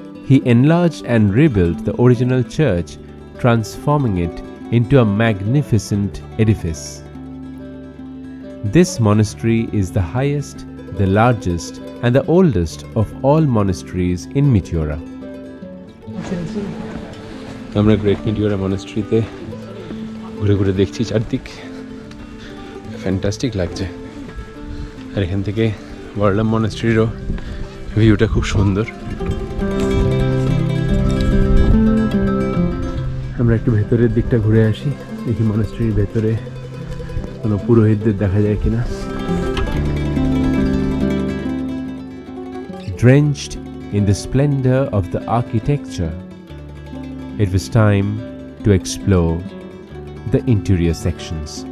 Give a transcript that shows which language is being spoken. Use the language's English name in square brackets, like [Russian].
[English] he enlarged and rebuilt the original church, transforming it into a magnificent edifice. This monastery is the highest, the largest, and the oldest of all monasteries in Meteora. [Bangla] আমরা great মিটিওরা মনাস্ট্রিতে ঘুরে ঘুরে দেখছি চারদিক, fantastic লাগছে। আর এখান থেকে ওয়ারলাম মনাস্ট্রিরও ভিউটা খুব সুন্দর। আমরা একটু ভেতরের দিকটা ঘুরে আসি, দেখি মনাস্ট্রির ভেতরে কোনো পুরোহিতদের দেখা যায় কিনা। [English] Drenched in the splendor of the architecture, it was time to explore the interior sections.